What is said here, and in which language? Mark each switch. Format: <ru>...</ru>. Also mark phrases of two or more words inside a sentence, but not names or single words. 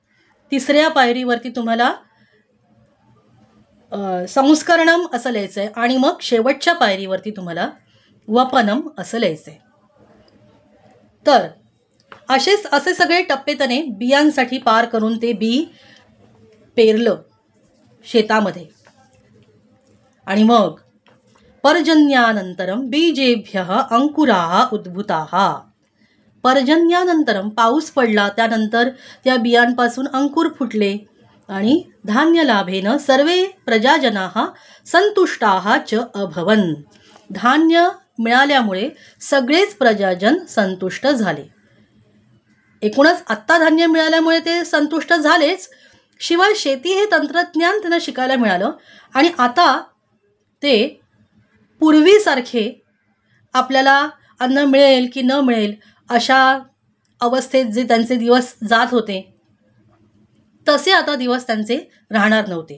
<mr>तिसऱ्या पायरीवरती तुम्हाला संस्करणम असं लिहायचं आहे. आणि मग शेवटच्या पायरीवरती तुम्हाला वपनम असं लिहायचं आहे. तर असे सगळे टप्पे त्याने बियांसाठी पार करून ते बी पेरलं शेतामध्ये. आणि मग</mr> <sa>पर्जन्यानंतरम बीजेभ्यः अंकुराः उद्भूताः.</sa> <mr>पर्जन्यानंतरम पाऊस पडला, त्यानंतर त्या बियांपासून अंकुर फुटले आणि</mr> <sa>धान्य लाभेन सर्वे प्रजाजनाः संतुष्टाः च अभवन.</sa> <mr>धान्य मिळाल्यामुळे सगळेच प्रजाजन संतुष्ट झाले. एकूणच आत्ता धान्य मिळाल्यामुळे ते संतुष्ट झालेच, शिवाय शेती हे तंत्रज्ञान त्यांना शिकायला मिळालं. आणि आता ते पूर्वीसारखे आपल्याला अन्न मिळेल की न मिळेल अशा अवस्थेत जे त्यांचे दिवस जात होते, तसे आता दिवस त्यांचे राहणार नव्हते.</mr>